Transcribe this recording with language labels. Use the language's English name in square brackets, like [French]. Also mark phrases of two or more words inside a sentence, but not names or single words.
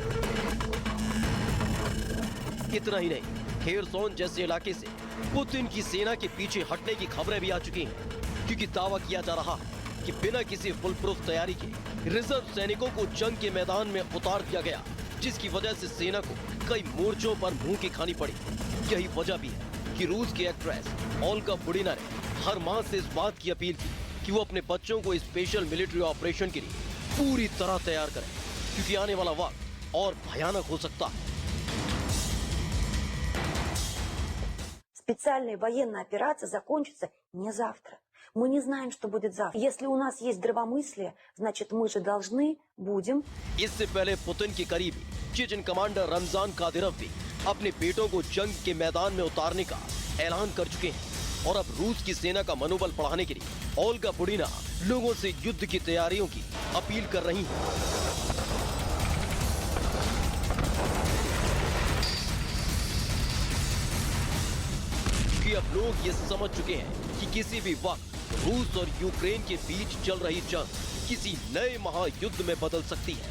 [Hindi] इतना ही नहीं, खेरसोन जैसे इलाके से पुतिन की सेना के पीछे हटने की खबरें भी आ चुकी हैं, क्योंकि दावा किया जा रहा है कि बिना किसी [English] full proof [Hindi] तैयारी के रिजर्व सैनिकों को जंग के मैदान में उतार दिया गया, जिसकी वजह से सेना को कई मोर्चों पर मुंह की खानी पड़ी। यही वजह भी है कि रूस की एक्ट्रेस ओलेगा बुडीना ने हर मां से इस बात की अपील की कि वो अपने बच्चों को [English] special military operation [Hindi] के लिए पूरी तरह तैयार करें, क्योंकि आने वाला वक्त और भयानक हो सकता है। [Russian] Специальная военная операция закончится не завтра. Мы не знаем, что будет завтра. Если у нас есть здравомыслие, значит мы же должны будем. [Hindi] इससे पहले पुतिन के करीबी चेचन कमांडर रमजान कादिरोव भी अपने बेटों को जंग के मैदान में उतारने का ऐलान कर चुके हैं। और अब रूस की सेना का मनोबल बढ़ाने के लिए ओलेगा बुडीना लोगों से युद्ध की तैयारियों की अपील कर रही हैं। कि अब लोग ये समझ चुके हैं कि किसी भी वक्त रूस और यूक्रेन के बीच चल रही जंग किसी नए महायुद्ध में बदल सकती है।